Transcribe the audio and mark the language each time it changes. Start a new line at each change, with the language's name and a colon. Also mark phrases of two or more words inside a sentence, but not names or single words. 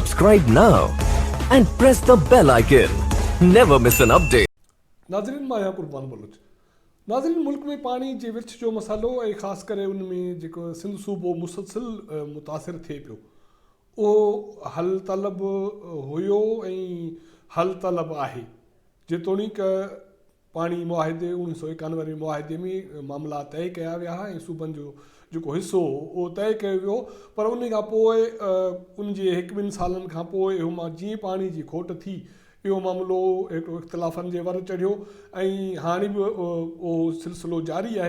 English: Subscribe now and press the bell icon. Never miss an update.
Sindhi: नाज़रीन मां आहियां कुर्बान बलोच। नाज़रीन मुल्क में पानी जे विर्छ जो मसालो ऐं ख़ासि करे उन में जेको सिंध सूबो मुसलसिल मुतासिर थिए पियो उहो हल तलब हुयो ऐं हल तलब आहे। जेतोणीक पाणी मुआहिदे 1991 मुआहिदे में मामला तय कया विया ऐं सूबनि जो जेको हिसो हो उहो तय कयो वियो, पर उन खां पोइ उन जे हिकु ॿिनि सालनि खां पोइ इहो जीअं पाणी जी खोट थी इहो मामिलो हिकिड़ो इख़्तिलाफ़नि जे वर चढ़ियो ऐं हाणे बि उहो सिलसिलो जारी आहे।